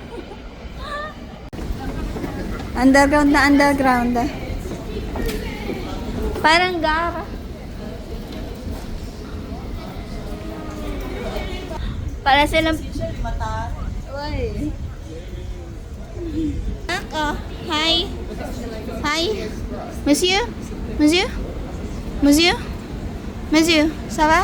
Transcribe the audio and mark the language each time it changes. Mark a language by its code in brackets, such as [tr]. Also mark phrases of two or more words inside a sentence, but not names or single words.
[tl] Underground na underground. Parang gara. Para silang... Uy. Ako. Hi. [fr] Hi. Monsieur? Monsieur? Monsieur? Monsieur? Ça va?